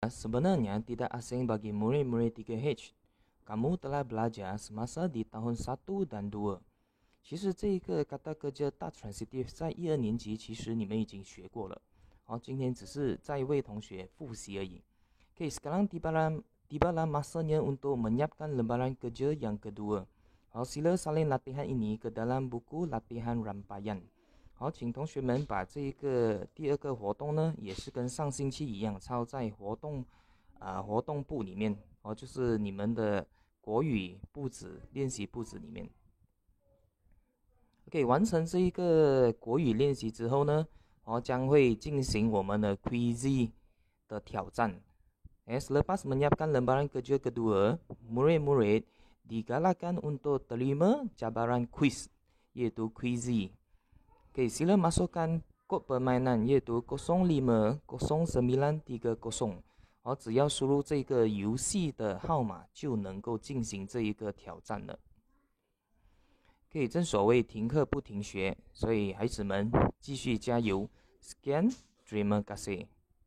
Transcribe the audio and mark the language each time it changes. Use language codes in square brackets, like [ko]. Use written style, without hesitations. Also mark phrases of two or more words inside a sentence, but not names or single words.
[ms] Sebenarnya tidak asing bagi murid-murid 3H. Kamu telah belajar semasa di tahun 1 dan 2。 [zh] 其实这一个 [ms] kata kerja tak transitif [zh] 在1、2年级其实你们已经学过了。好，今天只是再为同学复习而已。 [ms] Okay, sekarang tibalah masanya untuk menyiapkan lembaran kerja yang kedua。好，sila salin latihan ini ke dalam buku latihan rampayan。 [zh] 好，请同学们把这一个第二个活动呢，也是跟上星期一样，抄在活动簿里面。好，就是你们的国语簿子练习簿子里面。OK， 完成这一个国语练习之后呢，将会进行我们的 quiz 的挑战。 [ms] Selepas menyiapkan lembaran kerja kedua, murid-murid digalakkan untuk terima cabaran quiz, iaitu quiz. Okay, sila masukkan kod permainan iaitu 050930。 [zh] 只要输入这个游戏的号码，就能够进行这一个挑战了。Okay, 正所谓停课不停学，所以孩子们继续加油。 [ms] Sekian, terima kasih。